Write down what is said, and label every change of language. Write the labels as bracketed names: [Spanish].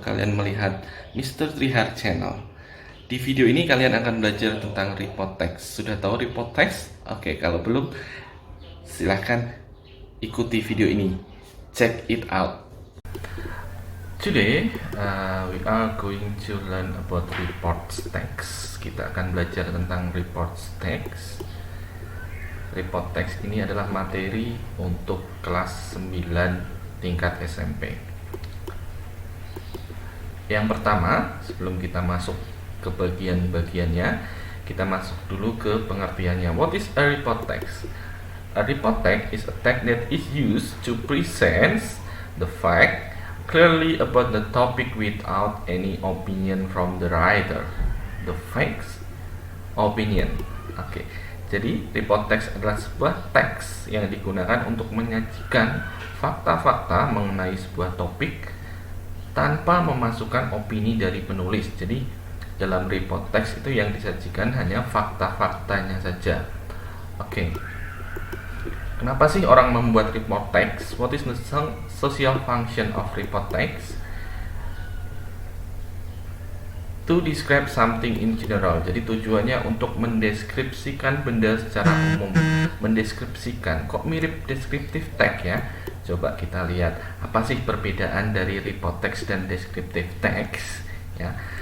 [Indonesian] Kalian melihat Mr. Trihar Channel. Di video ini kalian akan belajar tentang report text. Sudah tahu report text? Oke, kalau belum, silahkan ikuti video ini. [English] Check it out. Today, we are going to learn about report text. [Indonesian] Kita akan belajar tentang report text. Report text ini adalah materi untuk kelas 9 tingkat SMP. Yang pertama, sebelum kita masuk ke bagian-bagiannya, kita masuk dulu ke pengertiannya. [English] What is a report text? A report text is a text that is used to present the fact clearly about the topic without any opinion from the writer. The facts, opinion. [Indonesian] Oke. Jadi, report text adalah sebuah teks yang digunakan untuk menyajikan fakta-fakta mengenai sebuah topik tanpa memasukkan opini dari penulis. Jadi, dalam report text itu yang disajikan hanya fakta-faktanya saja. Oke. Kenapa sih orang membuat report text? [English] What is the social function of report text? To describe something in general. [Indonesian] Jadi tujuannya untuk mendeskripsikan benda secara umum. Mendeskripsikan. Kok mirip descriptive text ya? Coba kita lihat apa sih perbedaan dari report text dan descriptive text ya.